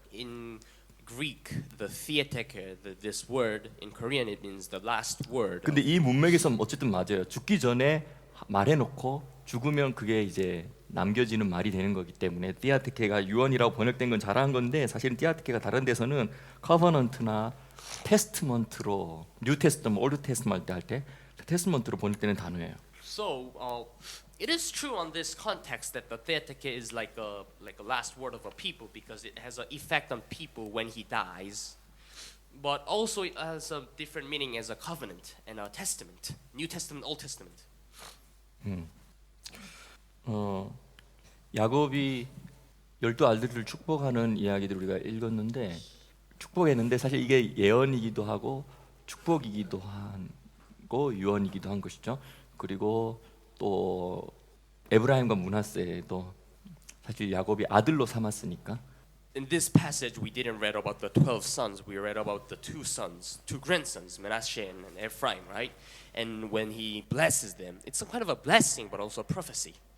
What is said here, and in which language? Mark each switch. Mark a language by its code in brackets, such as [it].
[en] In Greek, the theateke, this word in Korean it means the last word. [ko] 근데 이 문맥에서 어쨌든 맞아요. 죽기 전에 말해놓고 죽으면 그게 이제 남겨지는 말이 되는 거기 때문에 띠아테케가 유언이라고 번역된 건 잘한 건데 사실은 띠아테케가 다른 데서는 커버넌트나 테스트먼트로 뉴 테스트먼트, 올드 테스트먼트 할 때 테스트먼트로 번역되는 단어예요. [en] So it is true on this context that the theateke is like a last word of a people because it has an effect on people when he dies. But also it has a different meaning as a covenant and a testament, New Testament, Old Testament. [ko] 야곱이 12 아들들을 축복하는 이야기들 우리가 읽었는데 축복했는데 사실 이게 예언이기도 하고 축복이기도 하고 유언이기도 한 것이죠. 그리고 또 에브라임과 므낫세도 사실 야곱이 아들로 삼았으니까. [en] In this passage, we didn't read about the 12 sons. We read about the two grandsons, Manasseh and Ephraim, right? And when he blesses them, it's some kind of a blessing, but also a prophecy.